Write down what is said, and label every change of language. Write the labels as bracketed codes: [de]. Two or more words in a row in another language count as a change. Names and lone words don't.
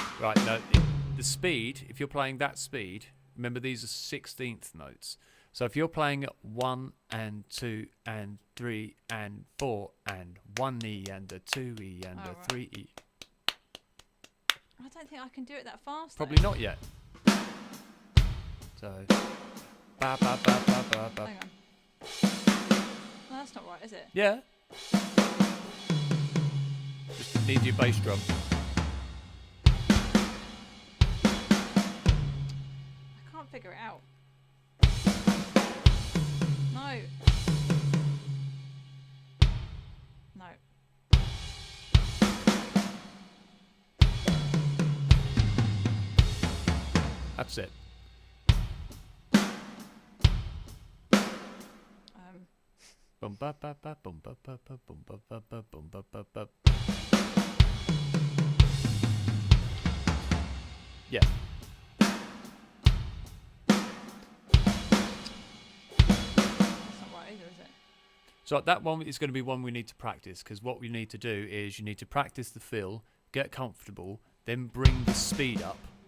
[en] Right, no, the speed, if you're playing that speed, remember these are 16th notes. So if you're playing 1 and 2 and 3 and 4 and 1 E and a 2 E and a 3 E. I don't think I can do it that fast. Probably not yet. So, ba ba ba ba ba ba. Hang on. No, that's not right, is it? Yeah. Just need your bass drum. I can't figure it out. No. No. That's it. Bum ba ba ba bum ba ba ba bum ba ba ba bum ba ba ba. Yeah. That's not right either, is it? So that one is going to be one we need to practice, because what we need to do is you need to practice the fill, get comfortable, then bring the speed up.